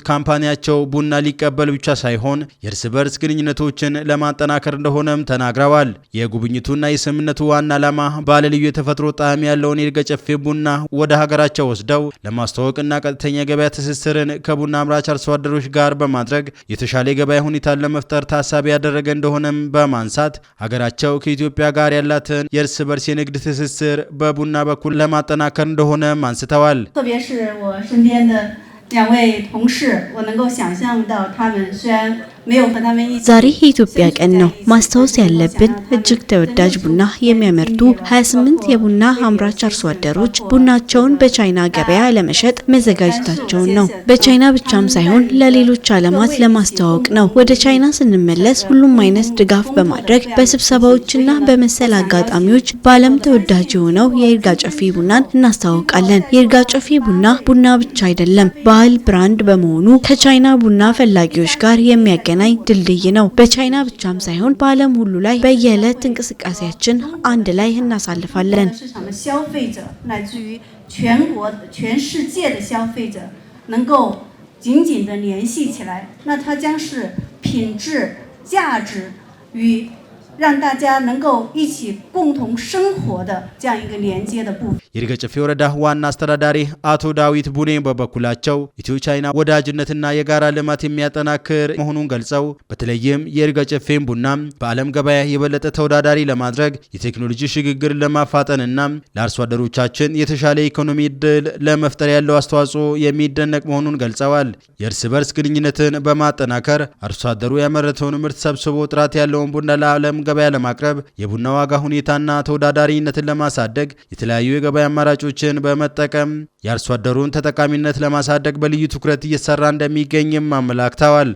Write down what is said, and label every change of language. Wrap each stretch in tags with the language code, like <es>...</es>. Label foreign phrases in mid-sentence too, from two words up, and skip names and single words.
<am>ካምፓኒያቸው ቡና ሊቀበል ብቻ ሳይሆን የእርስ በርስ ግንኙነቶችን ለማጠናከር እንደሆነም ተናግረዋል። የጉብኝቱና የስምምነቱ ዋና ዓላማ ባለልዩ የተፈጥሮ ጣዕም ያለውን የይርጋ ጨፌ ቡና ወደ ሀገራቸው ወስደው ለማስተዋወቅና ቀጥተኛ ገበያ ትስስርን ከቡና አምራች አርሶ አደሮች ጋር በማድረግ የተሻለ ገበያ ሁኔታ ለመፍጠር ታሳቢ ያደረገ እንደሆነም በማንሳት ሀገራቸው ከኢትዮጵያ ጋር ያላትን የእርስ በርስ የንግድ ትስስር በቡና በኩል ለማጠናከር እንደሆነም አንስተዋል።</am> <zh>2 位同事，我能够想象到他们虽然</zh> <am>ዛሬ የኢትዮጵያ ቀን ነው። ማስታወስ ያለብን እጅግ ተወዳጅ ቡና የሚያመርቱ 28 የቡና አምራች አርሶ አደሮች ቡናቸውን በቻይና ገበያ ለመሸጥ መዘጋጀታቸውን ነው። በቻይና ብቻም ሳይሆን ለሌሎች ዓለማት ለማስተዋወቅ ነው። ወደ ቻይና ስንመለስ ሁሉም አይነት ድጋፍ በማድረግ በስብሰባዎችና በመሰል አጋጣሚዎች በዓለም ተወዳጅ የሆነው የይርጋ ጨፌ ቡናን እናስተዋውቃለን። የይርጋ ጨፌ ቡና ብቻ አይደለም፣ ባህል ብራንድ በመሆኑ ከቻይና ቡና ፈላጊዎች ጋር የሚያገናኝ ድልድይ ነው። በቻይና ብቻም ሳይሆን በዓለም ሁሉ ላይ በየዕለት እንቅስቃሴያችን አንድ ላይ እናሳልፋለን።</am> <zh>全世界的消费者能够紧紧地联系起来，那它将是品质、价值与让大家能够一起共同生活的这样一个连接的部分。</zh> <am>የይርጋ ጨፌ ወረዳ ዋና አስተዳዳሪ አቶ ዳዊት ቡኔ በበኩላቸው ኢትዮ ቻይና ወዳጅነትና የጋራ ልማት የሚያጠናክር መሆኑን ገልጸው በተለይም የይርጋ ጨፌን ቡና በዓለም ገበያ የበለጠ ተወዳዳሪ ለማድረግ የቴክኖሎጂ ሽግግር ለማፋጠንና ለአርሶ አደሮቻችን የተሻለ ኢኮኖሚ ዕድል ለመፍጠር ያለው አስተዋጽኦ የሚደነቅ መሆኑን ገልጸዋል። የእርስ በርስ ግንኙነትን በማጠናከር አርሶ አደሩ ያመረተውን ምርት ሰብስቦ ጥራት ያለውን ቡና ለዓለም ገበያ ለማቅረብ የቡና ዋጋ ሁኔታና ተወዳዳሪነትን ለማሳደግ የተለያዩ የገበያ አማራጮችን በመጠቀም የአርሶ አደሩን ተጠቃሚነት ለማሳደግ በልዩ ትኩረት እየሰራ እንደሚገኝም አመላክተዋል።</am>